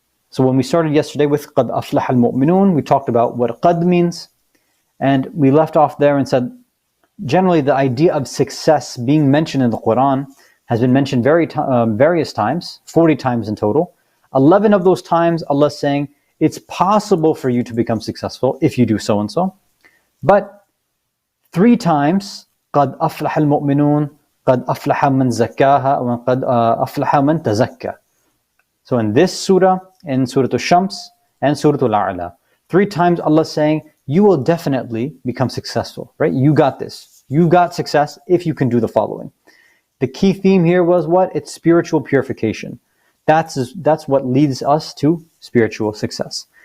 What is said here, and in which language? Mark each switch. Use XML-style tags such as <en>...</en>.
<en>So when we started yesterday with</en> <ar>قَدْ أَفْلَحَ الْمُؤْمِنُونَ,</ar> <en>we talked about what qad means, and we left off there and said, generally the idea of success being mentioned in the Quran has been mentioned various times, 40 times in total. 11 of those times Allah is saying, it's possible for you to become successful if you do so and so. But 3 times,</en> <ar>قَدْ أَفْلَحَ الْمُؤْمِنُونَ قَدْ أَفْلَحَ مَنْ زَكَّاهَا وَقَدْ أَفْلَحَ مَنْ تَزَكَّى.</ar> <en>So in this surah, in Surah Al-Shams and Surah Al-A'la, 3 times Allah is saying, you will definitely become successful, right? You got this. You got success if you can do the following. The key theme here was what? It's spiritual purification. That's what leads us to spiritual success.</en>